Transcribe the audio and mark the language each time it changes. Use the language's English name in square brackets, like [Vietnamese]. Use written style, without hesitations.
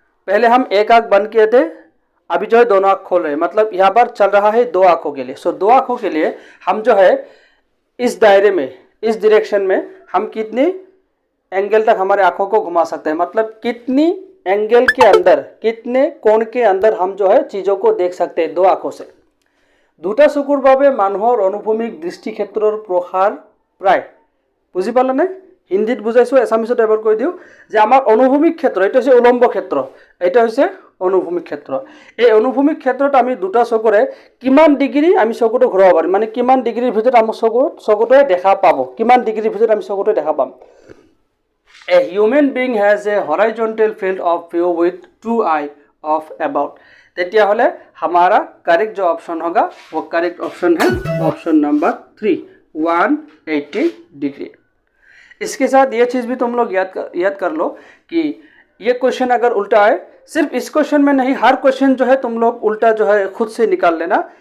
[Hindi] पहले हम एक आंख बंद किए थे, अभी जो है दोनों आंख खोल रहे हैं, मतलब यहाँ पर चल रहा है दो आंखों के लिए। सो दो आंखों के लिए हम जो है इस दायरे में, इस डायरेक्शन में हम कितनी एंगल तक हमारे आंखों को घुमा सकते हैं, मतलब कितनी एंगल के अंदर, कितने कोण के अंदर हम जो है चीजों को देख सकते हैं दो आंखों से। [Assamese] দুটা চকুৰ বাবে মানুহৰ অনুভূমিক দৃষ্টিক্ষেত্ৰৰ প্ৰসাৰ প্ৰায়, বুজি পালে নে? হিন্দীত বুজাইছো, এছামিছত এবাৰ কৈ দিওঁ যে আমাৰ অনুভূমিক ক্ষেত্ৰ, এটা হৈছে উলম্ব ক্ষেত্ৰ, এটা হৈছে অনুভূমিক ক্ষেত্ৰ। এই অনুভূমিক ক্ষেত্ৰত আমি দুটা চকুৰে কিমান ডিগ্ৰী আমি চকুটো ঘূৰাব পাৰিম, মানে কিমান ডিগ্ৰীৰ ভিতৰত আমাৰ চকুটোৱে দেখা পাব, কিমান ডিগ্ৰীৰ ভিতৰত আমি চকুটোৱে দেখা পাম। [English] A human being has a horizontal field of view with two eye of about, [Hindi] तेतिया होले हमारा करेक्ट जो ऑप्शन होगा वो करेक्ट ऑप्शन है ऑप्शन नंबर 3, 180 डिग्री। इसके साथ ये चीज़ भी तुम लोग याद कर लो कि ये क्वेश्चन अगर उल्टा है, सिर्फ इस क्वेश्चन में नहीं, हर क्वेश्चन जो है तुम लोग उल्टा जो है खुद से निकाल लेना।